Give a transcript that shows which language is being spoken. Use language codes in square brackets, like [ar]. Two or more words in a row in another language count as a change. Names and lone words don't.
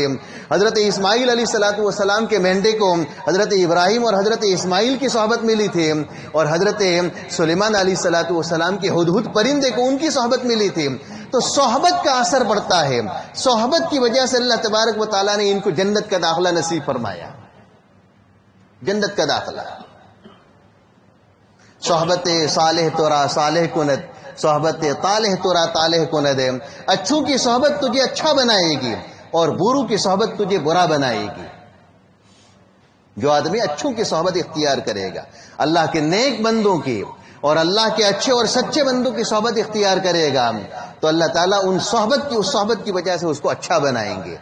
[ur] حضرت اسماعیل علیہ السلام کے مینڈے کو حضرت ابراہیم اور حضرت اسماعیل کی صحبت ملی تھی, اور حضرت سلیمان علیہ السلام کے ہدہد پرندے کو ان کی صحبت ملی تھی. تو صحبت کا اثر پڑتا ہے, صحبت کی وجہ سے [ar] اللہ تبارک و تعالیٰ [ur] نے ان کو جنت کا داخلہ نصیب فرمایا, جنت کا داخلہ. [fa] صحبت صالح تورا صالح کند, صحبت طالح تورا طالح کند. [ur] اچھوں کی صحبت تجھے اچھا بنائے گی اور بروں کی صحبت تجھے برا بنائے گی. جو آدمی اچھوں کی صحبت اختیار کرے گا, اللہ کے نیک بندوں کی اور اللہ کے اچھے اور سچے بندوں کی صحبت اختیار کرے گا, تو اللہ تعالیٰ اس صحبت کی وجہ سے اس کو اچھا بنائیں گے.